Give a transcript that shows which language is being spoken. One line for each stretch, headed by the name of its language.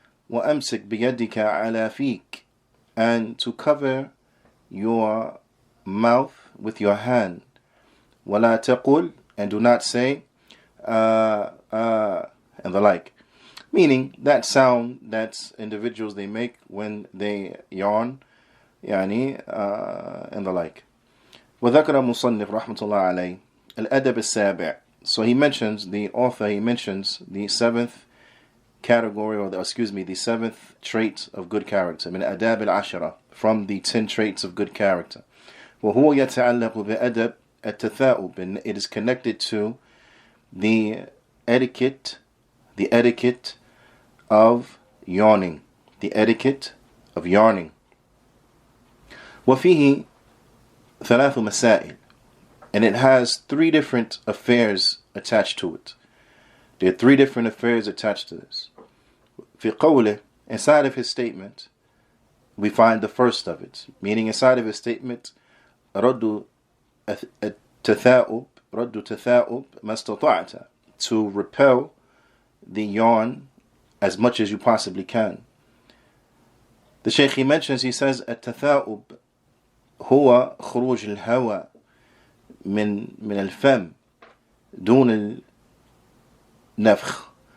Arabic: وَأَمْسِكْ بِيَدِكَ عَلَى فِيكَ,
English: and to cover your mouth with your hand.
Arabic: وَلَا تَقُلْ,
English: and do not say and the like. Meaning that sound that individuals they make when they yawn, and the like.
Arabic: وذكر مصنف رحمة الله عليه الأدب السابع.
English: So he mentions, the author, he mentions the 7th category, or the 7th trait of good character,
Arabic: من أداب العشرة,
English: from the 10 traits of good character.
Arabic: وهو يتعلق بأدب التثاؤب,
English: and it is connected to the etiquette of yawning, the etiquette of yawning.
Arabic: وفيه ثلاث مسائل,
English: and it has 3 different affairs attached to it. There are 3 different affairs attached to this.
Arabic: في قوله,
English: inside of his statement, we find the first of it, meaning inside of his statement,
Arabic: رد التثاؤب ما استطعت,
English: to repel the yawn as much as you possibly can. The Shaykh, he mentions, he says,
Arabic: التثاؤب هو خروج الهواء من الفم دون النفخ.